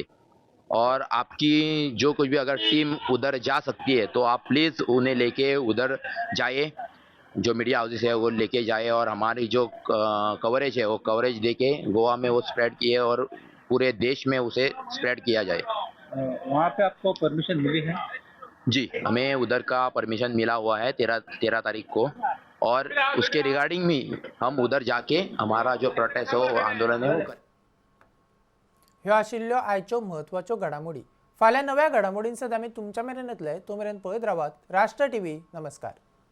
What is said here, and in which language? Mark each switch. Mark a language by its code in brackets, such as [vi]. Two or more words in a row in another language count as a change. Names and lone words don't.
[hi] और आपकी जो कुछ भी अगर टीम उधर जा सकती है तो आप प्लीज़ उन्हें लेके उधर जाइए, जो [en] media houses [hi] है वो लेके जाए, और हमारी जो कवरेज है वो कवरेज देके गोवा में वो स्प्रेड किए और पूरे देश में उसे स्प्रेड किया जाए। वहाँ पे आपको परमिशन मिली है? जी, हमें उधर का परमिशन मिला हुआ है 13 तारीख को, और उसके रिगार्डिंग भी हम उधर जाके हमारा जो प्रोटेस्ट है वो आंदोलन है वो करें। [kok] ह्यो आशिल्ल्यो आयच्यो म्हत्वाच्यो घडामोडी. फाल्यां नव्या घडामोडींसद आमी तुमच्या मेरेन येतले. तो मेरेन पळयत रावात राष्ट्र टीव्ही. नमस्कार.